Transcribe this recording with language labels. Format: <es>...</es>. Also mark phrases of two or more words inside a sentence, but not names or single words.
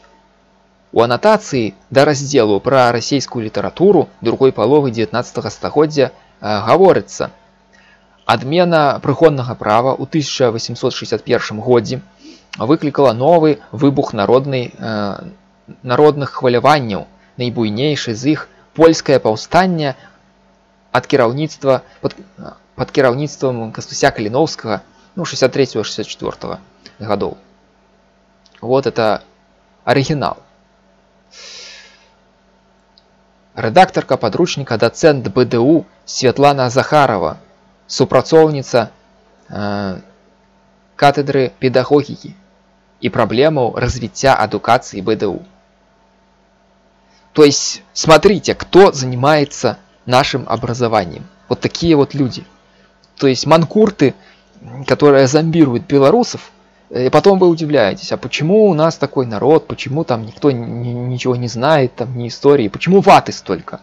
<be>У анатацыі да раздзелу пра расійскую літаратуру другой паловы 19 стагоддзя гаворыцца: адмена прыгоннага права ў 1861 годзе выклікала новы выбух народных хваляванняў. Найбуйнейшы з іх польскае паўстанне ад кіраўніцтва пад кіраўніцтвам Кастуся Каліноўскага 63-64 годов.</be> <ru>Вот это оригинал.</ru> <be>Рэдактарка падручніка, дацэнт БДУ Святлана Захарова, супрацоўніца катедры педагогікі, і праблему развіцця адукацыі БДУ.</be> <ru>То есть, смотрите, кто занимается нашим образованием. Вот такие вот люди. То есть манкурты, которые зомбируют белорусов, и потом вы удивляетесь, а почему у нас такой народ, почему там никто ничего не знает, там ни истории, почему ваты столько?</ru>